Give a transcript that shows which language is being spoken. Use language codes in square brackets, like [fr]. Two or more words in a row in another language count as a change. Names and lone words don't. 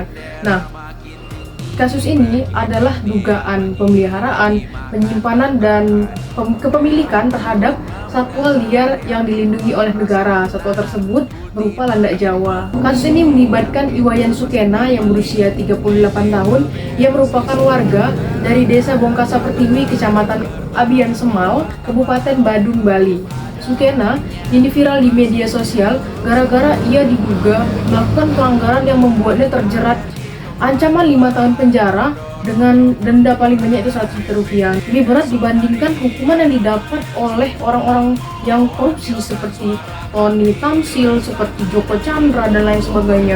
[id] Nah, kasus ini adalah dugaan pemeliharaan, penyimpanan, dan kepemilikan terhadap satwa liar yang dilindungi oleh negara. Satwa tersebut berupa landak Jawa. Kasus ini melibatkan Iwayan Sukena yang berusia 38 tahun, yang merupakan warga dari Desa Bongkasa Pertiwi, Kecamatan Abian Semal, Kabupaten Badung, Bali. Sukena ini viral di media sosial gara-gara ia diduga melakukan pelanggaran yang membuatnya terjerat ancaman 5 tahun penjara dengan denda paling banyak itu 100 juta rupiah. Lebih berat dibandingkan hukuman yang didapat oleh orang-orang yang korupsi seperti Tony Tamsil, seperti Joko Chandra, dan lain sebagainya.